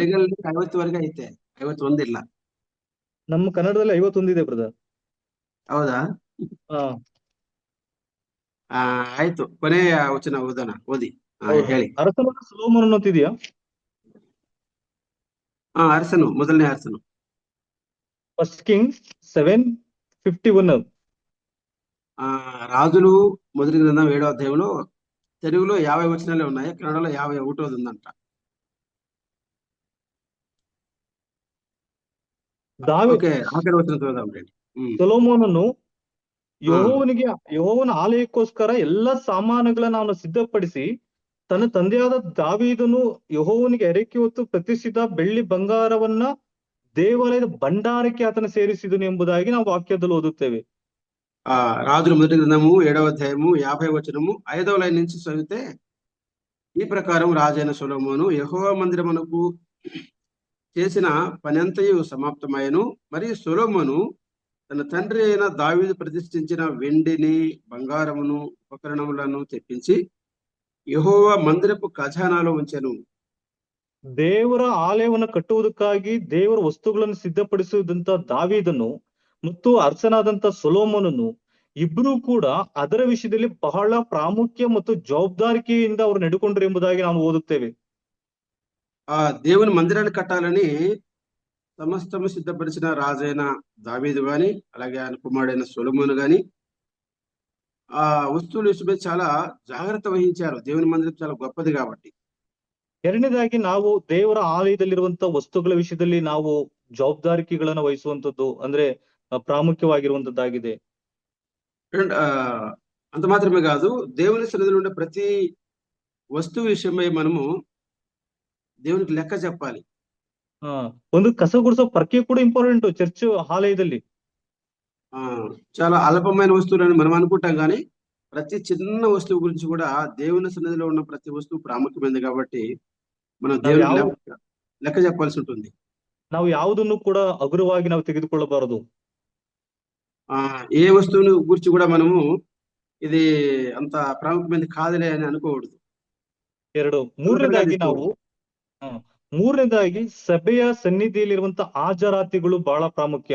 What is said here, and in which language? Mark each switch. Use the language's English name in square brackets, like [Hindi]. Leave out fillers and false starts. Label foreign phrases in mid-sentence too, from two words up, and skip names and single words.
[Kannada] 50ವರೆಗೆ ಐತೆ, 51 ಇಲ್ಲ. ನಮ್ಮ ಕನ್ನಡದಲ್ಲಿ 51 ಇದೆ ಬ್ರದರ್. ಹೌದಾ? ಆಯ್ತು, ಕೊನೆಯ ವಚನ ಓದಿ ಹೇಳಿ. ಅರಸನಾದ ಸೊಲೊಮೋನನು ಅಂತಿದೆಯಾ? ಅರಸನು, ಮೊದಲನೇ ಅರಸನು. [English] First King 7:51. [Telugu] రాజులు మొదటి గ్రంథం 7వ అధ్యాయంలో తెలుగులో 50 వచనాలే ఉన్నాయి, కన్నడలో 51 ఉందంట. ఆఖరి వచనం చదువుదాం. [Kannada] ಸೊಲೊಮೋನನು ಯೆಹೋವನ ಆಲಯಕ್ಕೋಸ್ಕರ ಎಲ್ಲ ಸಾಮಾನುಗಳನ್ನ ಅವನು ಸಿದ್ಧಪಡಿಸಿ ತನ್ನ ತಂದೆಯಾದ ದಾವೀದನು ಯೆಹೋವನಿಗೆ ಹರಕೆ ಹೊತ್ತು ಪ್ರತಿಷ್ಠಿತ ಬೆಳ್ಳಿ ಬಂಗಾರವನ್ನ ದೇವಾಲಯದ ಭಂಡಾರಕ್ಕೆ ಆತನ ಸೇರಿಸಿದನು ಎಂಬುದಾಗಿ ನಾವು ವಾಕ್ಯದಲ್ಲಿ ಓದುತ್ತೇವೆ. [Telugu] రాజుల మొదటి గ్రంథము 7వ అధ్యాయము 50వ వచనము 5వ లైన్ నుంచి చదివితే, ఈ ప్రకారం రాజైన సొలొమోను యెహోవా మందిరమునకు చేసిన పనంతయు సమాప్తమయ్యను. మరియు సొలొమోను తన తండ్రి అయిన దావీదు ప్రతిష్ఠించిన వెండిని బంగారమును ఉపకరణములను తెప్పించి యెహోవ మందిరపు ఖజానాలో ఉంచెను. [Kannada] ದೇವರ ಆಲಯವನ್ನು ಕಟ್ಟುವುದಕ್ಕಾಗಿ ದೇವರ ವಸ್ತುಗಳನ್ನು ಸಿದ್ಧಪಡಿಸುವುದಂತ ದಾವೀದನು ಮತ್ತು ಅರಸನಾದಂತ ಸೊಲೊಮೋನನು ಇಬ್ಬರೂ ಕೂಡ ಅದರ ವಿಷಯದಲ್ಲಿ ಬಹಳ ಪ್ರಾಮುಖ್ಯ ಮತ್ತು ಜವಾಬ್ದಾರಿಕೆಯಿಂದ ಅವರು ನಡೆಕೊಂಡರು ಎಂಬುದಾಗಿ ನಾವು ಓದುತ್ತೇವೆ. [Telugu] దేవుని మందిరాన్ని కట్టాలని సమస్తము సిద్ధపరిచిన రాజైన దావీదు గాని, అలాగే ఆయన కుమారుడైన సొలొమోను గాని ఆ వస్తువుల విషయమై చాలా జాగ్రత్త వహించారు. దేవుని మందిరం చాలా గొప్పది కాబట్టి. [Kannada] ಎರಡನೇದಾಗಿ ನಾವು ದೇವರ ಆಲಯದಲ್ಲಿರುವಂತಹ ವಸ್ತುಗಳ ವಿಷಯದಲ್ಲಿ ನಾವು ಜವಾಬ್ದಾರಿಕೆಗಳನ್ನು ವಹಿಸುವಂತದ್ದು ಅಂದ್ರೆ ಪ್ರಾಮುಖ್ಯವಾಗಿರುವಂತದ್ದಾಗಿದೆ. [Telugu] అంత మాత్రమే కాదు, దేవుని సన్నిధిలో ఉండే ప్రతి వస్తువు విషయమై మనము దేవునికి లెక్క చెప్పాలి. [Kannada] ಒಂದು ಕಸ ಗುಡಿಸೋ ಪರ್ಕೆ ಕೂಡ [English] important church [Kannada] ಆಲಯದಲ್ಲಿ. [Telugu] చాలా అల్పమైన వస్తువులని మనం అనుకుంటాం కానీ ప్రతి చిన్న వస్తువు గురించి కూడా దేవుని సన్నిధిలో ఉన్న ప్రతి వస్తువు ప్రాముఖ్యమైనది కాబట్టి మనం దేవునికి లెక్క చెప్పాల్సి ఉంటుంది. [Kannada] ನಾವು ಯಾವುದನ್ನು ಕೂಡ ಹಗುರವಾಗಿ ನಾವು ತೆಗೆದುಕೊಳ್ಳಬಾರದು. [Telugu] ఏ వస్తువుని గురించి కూడా మనము ఇది అంత ప్రాముఖ్యమైనది కాదులే అని అనుకోకూడదు. [Kannada] ಮೂರನೇದಾಗಿ ಸಭೆಯ ಸನ್ನಿಧಿಯಲ್ಲಿರುವಂತ ಹಾಜರಾತಿಗಳು ಬಹಳ ಪ್ರಾಮುಖ್ಯ.